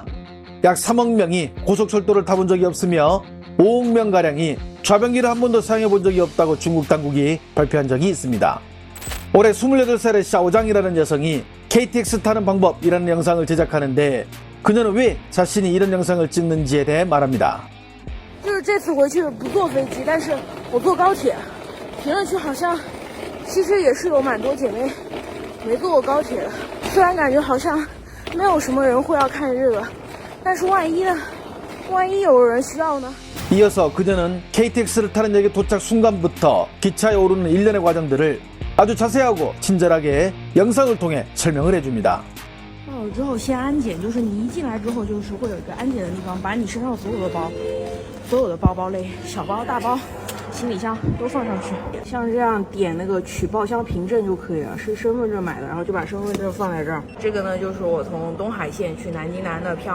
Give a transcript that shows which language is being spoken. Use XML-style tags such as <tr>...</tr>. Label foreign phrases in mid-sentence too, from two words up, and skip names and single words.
<ko>약 3억 명이 고속철도를 타본 적이 없으며 5억 명가량이 좌변기를 한 번도 사용해 본 적이 없다고 중국 당국이 발표한 적이 있습니다. 올해 28살의 샤오장이라는 여성이 KTX 타는 방법이라는 영상을 제작하는데, 그녀는 왜 자신이 이런 영상을 찍는지에 대해 말합니다.</ko> <zh>就是这次回去不坐飞机，但是我坐高铁，评论区好像其实也是有蛮多姐妹没坐过高铁的。虽然感觉好像没有什么人会要看这个，但是万一有人需要呢？</zh> <ko>이어서 그녀는 KTX를 타는 역에 도착 순간부터 기차에 오르는 일련의 과정들을 아주 자세하고 친절하게 영상을 통해 설명을 해줍니다.</ko> <zh>到了之后先安检，就是你一进来之后就是会有一个安检的地方，把你身上所有的包、所有的包包类、小包、大包、行李箱都放上去。像这样点那个取报箱凭证就可以了，是身份证买的，然后就把身份证放在这儿。这个呢就是我从东海线去南京南的票，</zh>